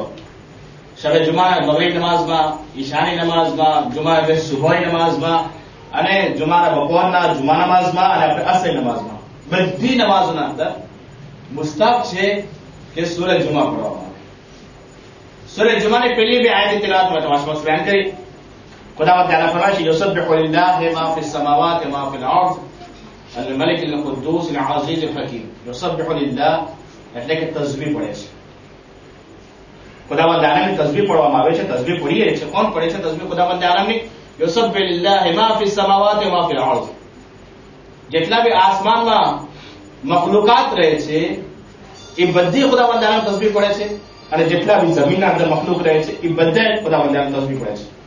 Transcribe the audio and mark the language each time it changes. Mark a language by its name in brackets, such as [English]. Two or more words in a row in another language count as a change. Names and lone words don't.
[Gujarati] શબે જુમાના મગરિબ નમાઝમાં, ઈશાની નમાઝમાં, જુમા સુબહની નમાઝમાં, અને જુમાના બપોરના જુમા નમાઝમાં, અને આપણે અસર નમાઝમાં, બધી નમાઝોના અંદર મુસ્તહબ છે કે સૂરે જુમા પઢવામાં આવે. સૂરે જુમાની પહેલી બે આયત તિલાવત મેં તમારી સમક્ષ બયાન કરી. [Urdu] خداوند تعالی فرمائے [Arabic] یسبح للہ ما فی السماوات وما فی الارض الملک القدوس العزیز الحکیم. یسبح للہ [Gujarati] એટલે કે તસબીહ પડે છે. ખુદાવંદ આલમની તસબીહ પઢવામાં આવે છે. તસબીહ પઢીએ છે. કોણ પડે છે તસબીહ? ખુદાવંદ આલમની. [Arabic] يسبح لله ما في السماوات وما في الأرض. [Gujarati] જેટલા બી આસમાનમાં મખલુકાત રહે છે એ બધી ખુદાવંદ આલમ તસબીહ પડે છે, અને જેટલા બી જમીનના અંદર મખલુક રહે છે એ બધા ખુદાવંદ આલમ તસબીહ પડે છે.